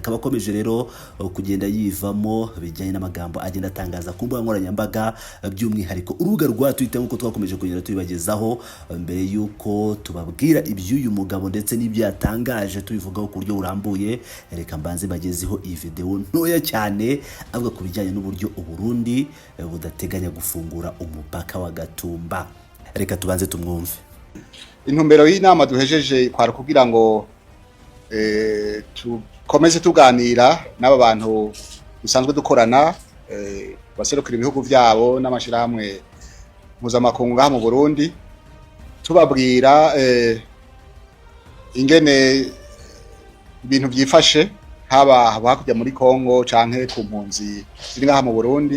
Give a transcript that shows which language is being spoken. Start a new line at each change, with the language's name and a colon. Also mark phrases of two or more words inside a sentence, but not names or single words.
Kinyarwanda: Akaba akomeje rero kugenda yivamo bijyanye n'amagambo agenda atangaza ku mbuga nkoranyambaga, by'umwihariko urubuga rwa Twitter nk'uko twakomeje kugenda tubibagezaho mbere y'uko tubabwira iby'uyu mugabo ndetse n'ibyo yatangaje tubivugaho ku buryo burambuye. Reka mbanze bagezeho iyi video ntoya cyane avuga ku bijyanye n'uburyo u Burundi budateganya gufungura umupaka wa Gatumba. Reka tubanze tumwumve.
Rundi: Intumbero y'inama duhejeje kwara kugira ngo tukomeze tuganira n'aba bantu dusanzwe dukorana baserukira ibihugu byabo n'amashirahamwe mpuzamakungu ngaha mu Burundi, tubabwira ingene ibintu byifashe haba hakujya muri Kongo canke ku mpunzi ziri ngaha mu Burundi.